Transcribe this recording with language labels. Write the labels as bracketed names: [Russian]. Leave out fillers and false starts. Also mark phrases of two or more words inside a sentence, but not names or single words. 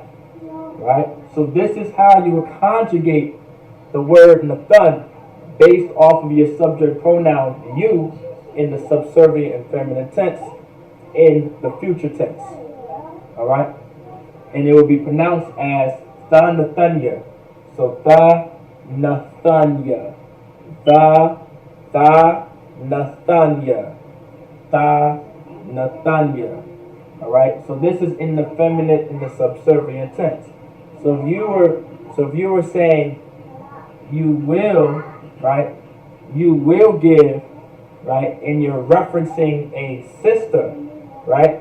[English] Right? So this is how you would conjugate the word nathan based off of your subject pronoun you in the subservient and feminine tense in the future tense. Alright? And it will be pronounced as [Hebrew] tha nathanya. [English] So [Hebrew] tha nathanya. Tha nathanya. Tha nathanya. [English] Alright? So this is in the feminine in the subservient tense. So if you were saying you will, right? You will give, right? And you're referencing a sister, right?